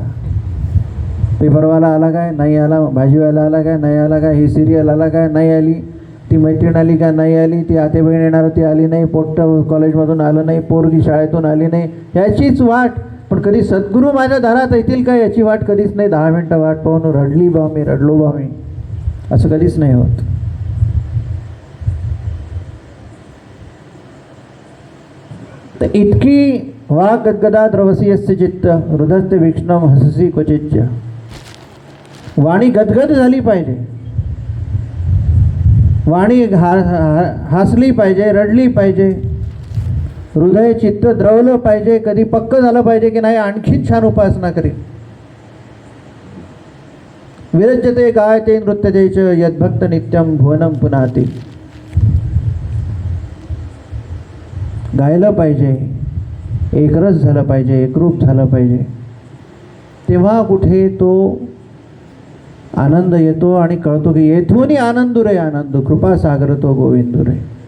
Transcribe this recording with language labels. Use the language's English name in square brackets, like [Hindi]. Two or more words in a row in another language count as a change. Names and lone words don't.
[Marathi] पेपरवाला आला काय नाही आला, भाजीवाला आला काय नाही आला काय, ही सिरियल आला काय नाही आली, ती मैत्रीण आली का नाही आली, ती आते बहीण येणार होती आली नाही, पोट्ट कॉलेजमधून आलं नाही, पोरगी शाळेतून आली नाही, याचीच वाट. पण कधी सद्गुरू माझ्या दारात येतील का याची वाट कधीच नाही. 10 मिनटं वाट पाहून रडली बा मी, रडलो बा मी, असं कधीच नाही होत. [Sanskrit] तर इतकी वा गद्गदा द्रवसी यस्य चित्त हृदयते वीक्षणम हससी क्वचिच्च. [Marathi] वाणी गदगद झाली पाहिजे, वाणी हसली पाहिजे, रडली पाहिजे, हृदय चित्त द्रवलं पाहिजे, कधी पक्क झालं पाहिजे की नाही आणखीन छान उपासना करी. [Sanskrit] विरज्यते गायते नृत्यते च यद्भक्त नित्यम भुवनम पुनाति. [Marathi] गायलं पाहिजे, एकरस झालं पाहिजे, एकरूप झालं पाहिजे. तेव्हा कुठे तो आनंद येतो आणि कळतो की येथूनही आनंदू रे आनंद, कृपा सागर तो गोविंदू रे.